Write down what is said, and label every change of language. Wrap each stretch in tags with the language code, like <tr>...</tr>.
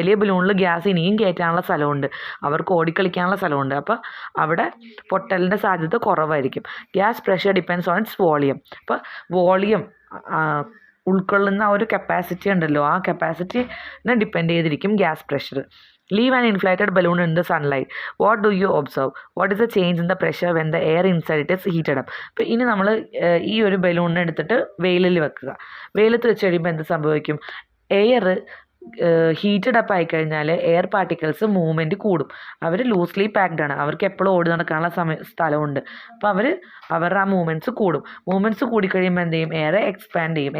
<ml>വലിയ ബലൂണിൽ ഗ്യാസ് ഇനിയും കയറ്റാനുള്ള സ്ഥലമുണ്ട്, അവർക്ക് ഓടിക്കളിക്കാനുള്ള സ്ഥലമുണ്ട്, അപ്പോൾ അവിടെ പൊട്ടലിൻ്റെ സാധ്യത കുറവായിരിക്കും.</ml> <en>Gas pressure depends on its volume.</en> <ml>അപ്പോൾ വോളിയം ഉൾക്കൊള്ളുന്ന ഒരു കപ്പാസിറ്റി ഉണ്ടല്ലോ, ആ കപ്പാസിറ്റിനെ ഡിപ്പെൻഡ് ചെയ്തിരിക്കും gas pressure.</ml> <en>Leave an inflated balloon in the sunlight. What do you observe? What is the change in the pressure when the air inside it is heated up?</en> <ml>അപ്പോൾ ഇനി നമ്മൾ ഈ ഒരു ബലൂണിനെ എടുത്തിട്ട് വെയിലിൽ വെക്കുക. വെയിലത്ത് വെച്ച് കഴിയുമ്പോൾ എന്ത് സംഭവിക്കും? എയർ ഹീറ്റഡ് അപ്പ് ആയിക്കഴിഞ്ഞാൽ എയർ പാർട്ടിക്കിൾസ് മൂവ്മെൻറ്റ് കൂടും. അവർ ലൂസ്ലി പാക്ഡ് ആണ്, അവർക്ക് എപ്പോഴും ഓടി നടക്കാനുള്ള സ്ഥലമുണ്ട്. അപ്പോൾ അവരുടെ ആ മൂവ്മെൻറ്റ്സ് കൂടും. മൂവ്മെൻറ്റ്സ് കൂടിക്കഴിയുമ്പോൾ എന്ത് ചെയ്യും? എയർ എക്സ്പാൻഡ് ചെയ്യും.</ml>